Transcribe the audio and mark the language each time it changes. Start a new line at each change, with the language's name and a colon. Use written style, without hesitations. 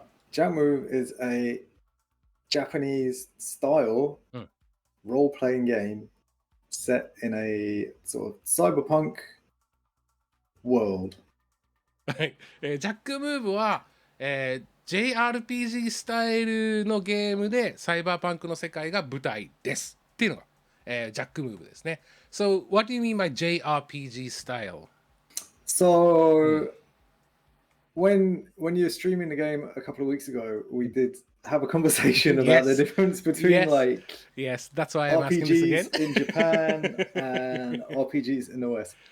English: Jack Move is a Japanese style role-playing game set in a sort of cyberpunk world.
Japanese: ジャックムーブは、JRPG スタイルのゲームでサイバーパンクの世界が舞台ですっていうのが、ジャックムーブですね。
English: So, what do you mean by JRPG style? So, when you were streaming the game a couple of weeks ago, we did have a conversation about the difference between Yes, that's why I'm asking this again. RPGs in Japan and RPGs in the West.